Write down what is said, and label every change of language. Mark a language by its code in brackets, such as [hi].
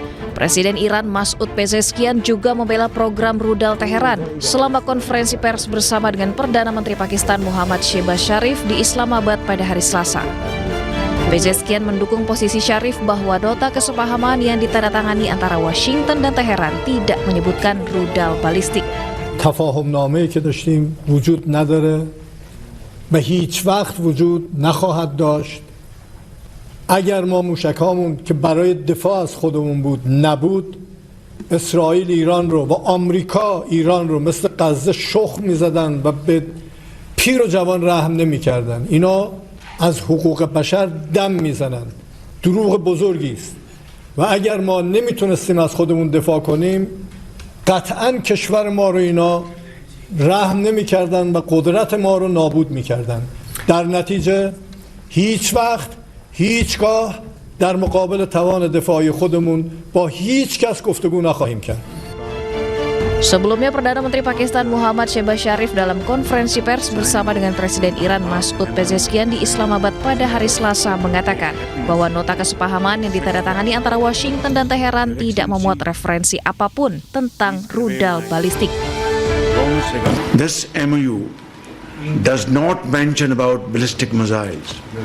[id] Presiden Iran Masoud Pezeshkian juga membela program rudal Teheran selama konferensi pers bersama dengan Perdana Menteri Pakistan Muhammad Shehbaz Sharif di Islamabad pada hari Selasa. Pezeshkian mendukung posisi Syarif bahwa nota kesepahaman yang ditandatangani antara Washington dan Teheran tidak menyebutkan rudal balistik. [fa] تفاهمنامه‌ای که داشتیم وجود نداره و هیچ وقت وجود نخواهد داشت. اگر ما موشکامون که برای دفاع از خودمون بود نبود، اسرائیل ایران رو و آمریکا ایران رو مثل غزه شخم می‌زدن و به پیر و جوان رحم نمی‌کردن. اینا از حقوق بشر دم میزنن. دروغ بزرگی است. و اگر ما نمیتونستیم از خودمون دفاع کنیم، قطعاً کشور ما رو اینا رحم نمی‌کردن و قدرت ما رو نابود می‌کردن. در نتیجه هیچ وقت هیچگاه در مقابل توان دفاعی خودمون با هیچ کس گفتگو نخواهیم کرد. [id] Sebelumnya, Perdana Menteri Pakistan Muhammad Shehbaz Sharif dalam konferensi pers bersama dengan Presiden Iran Masoud Pezeshkian di Islamabad pada hari Selasa mengatakan bahwa nota kesepahaman yang ditandatangani antara Washington dan Teheran tidak memuat referensi apapun tentang rudal balistik. [en] This MOU does not mention about ballistic missiles.